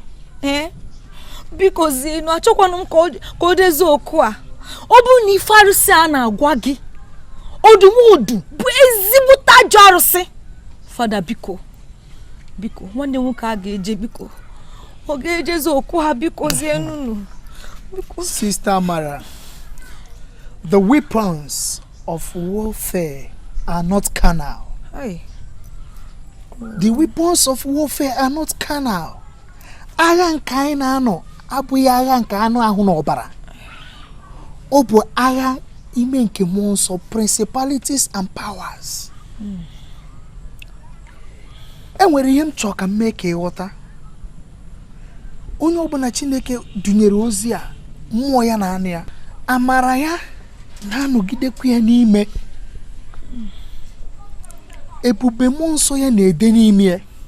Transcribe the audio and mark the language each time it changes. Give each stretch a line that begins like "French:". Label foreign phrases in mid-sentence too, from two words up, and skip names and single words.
Igbo: Biko zienu, achọkwanụ m ka o dezie okwu a. Ọ bụrụ na ife arụsị a na-agwa gị, odumodu bụ ezigbo ajọ arụsị. Fada biko. Biko, nwanne nwoke a ga-eje biko. Ọ ga-ejezi okwu ha biko zienunu.
English: Sister Mara, the weapons of warfare are not carnal. Hey. The weapons of warfare are not carnal.
Igbo: Agha nke anyị na-anọ abụghị agha nke anụ ahụ na ọbara. Ọ bụ agha ime nke mmụọ nsọ,
English: principalities and powers.
Igbo: Enwere ihe m chọrọ ka m mee ka ịghọta. Onye ọbụla Chineke dunyere ozi a, mmụọ ya na anụ ya, amara ya na-anọgidekwa ya n'ime. Ebube mmụọ nsọ ya na-ede n'ime ya.